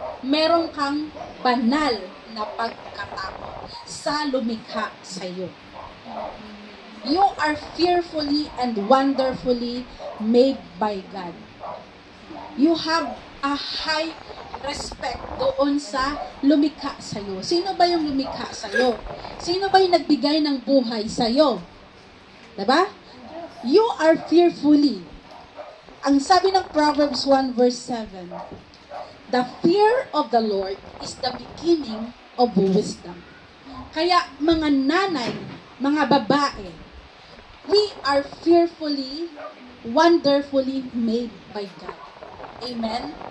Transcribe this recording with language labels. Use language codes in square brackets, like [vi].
[tl] Meron kang banal na pagkatakot sa lumikha sa iyo. [en] You are fearfully and wonderfully made by God. You have a high respect [tl] doon sa lumikha sa iyo. Sino ba yung lumikha sa iyo? Sino ba yung nagbigay ng buhay sa iyo? [en] Diba? You are fearfully. [tl] Ang sabi ng [en] Proverbs 1 verse 7, the fear of the Lord is the beginning of wisdom. [tl] Kaya mga nanay, mga babae, [en] we are fearfully, wonderfully made by God. Amen?